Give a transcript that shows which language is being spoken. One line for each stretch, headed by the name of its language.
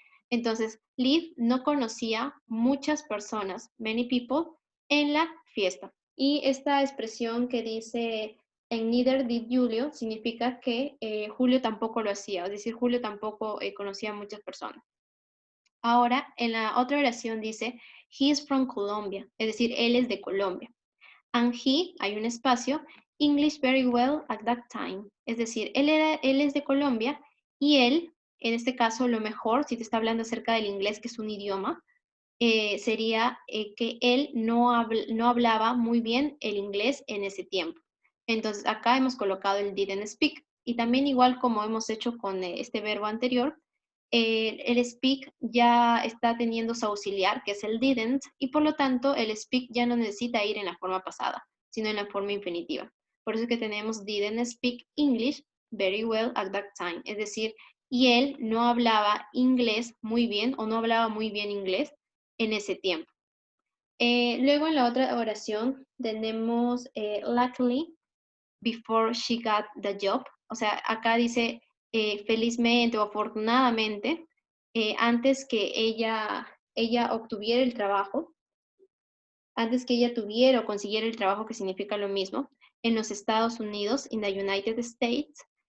Spanish: Entonces, Liv no conocía muchas personas,
English: many people,
Spanish: en la fiesta. Y esta expresión que dice en
English: neither did Julio
Spanish: significa que Julio tampoco lo hacía, es decir, Julio tampoco conocía a muchas personas. Ahora, en la otra oración dice,
English: he is from Colombia,
Spanish: es decir, él es de Colombia.
English: And he,
Spanish: hay un espacio,
English: English very well at that time.
Spanish: Es decir, él es de Colombia y él, en este caso, lo mejor, si te está hablando acerca del inglés, que es un idioma, sería que él no hablaba muy bien el inglés en ese tiempo. Entonces, acá hemos colocado el
English: didn't speak.
Spanish: Y también igual como hemos hecho con este verbo anterior, el speak ya está teniendo su auxiliar, que es el didn't, y por lo tanto el speak ya no necesita ir en la forma pasada, sino en la forma infinitiva. Por eso es que tenemos
English: didn't speak English very well at that time.
Spanish: Es decir, y él no hablaba inglés muy bien o no hablaba muy bien inglés en ese tiempo. Luego en la otra oración tenemos
English: luckily before she got the job.
Spanish: O sea, acá dice felizmente o afortunadamente antes que ella obtuviera el trabajo, antes que ella tuviera o consiguiera el trabajo, que significa lo mismo, en los Estados Unidos,
English: in the United States.